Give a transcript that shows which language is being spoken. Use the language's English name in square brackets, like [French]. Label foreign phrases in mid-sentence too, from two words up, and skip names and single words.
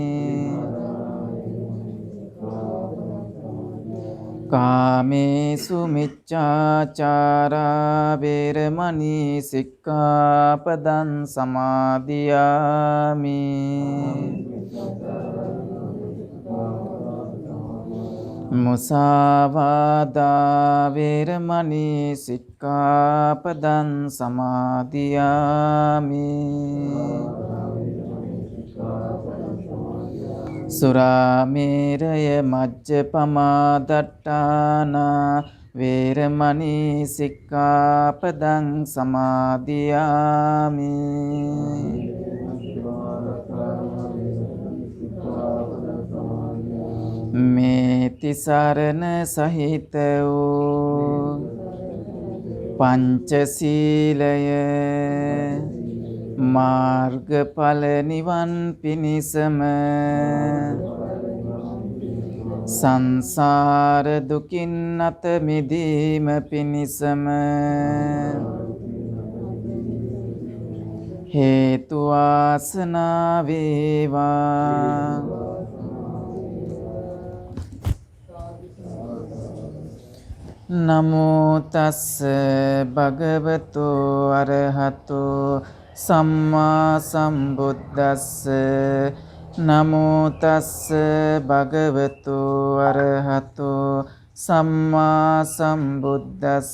[Pali] กาเมสุมิจฉาจาราเวรมณีสิกขาปดังสมาธิยามิ มุสาวาทาเวรมณีสิกขาปดังสมาธิยามิ සුරාමේරය මජ්ජපමාදට්ටානා වේරමණී සික්ඛාපදං සමාදියාමි. [Sinhala] මේ තිසරණ සහිත වූ පංචශීලය මාර්ගඵල නිවන් පිණිසම සංසාර දුකින් අත මිදීම පිණිසම හේතු වාසනා වේවා. [Pali] නමෝ තස්ස භගවතු අරහතෝ සම්මා සම්බුද්දස්ස. නමෝ තස්ස භගවතු අරහතෝ සම්මා සම්බුද්දස්ස.